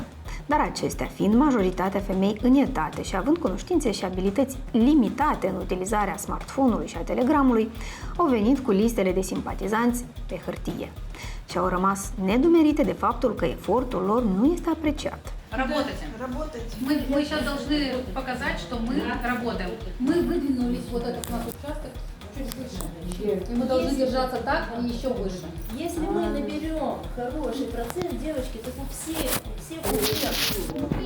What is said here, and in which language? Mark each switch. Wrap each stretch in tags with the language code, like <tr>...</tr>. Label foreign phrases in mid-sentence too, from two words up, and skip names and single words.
<ro>Dar acestea fiind majoritatea femei în etate și având cunoștințe și abilități limitate în utilizarea smartphone-ului și a telegramului, au venit cu listele de simpatizanți pe hârtie și au rămas nedumerite de faptul că efortul lor nu este apreciat.</ro> <ru>Работайте. Работайте. Мы сейчас должны показать, что мы работаем. Мы выдвинулись вот этот наш участок чуть выше. И мы должны держаться так и еще выше. Если мы наберем хороший процент, девочки, то все уедут.</ru>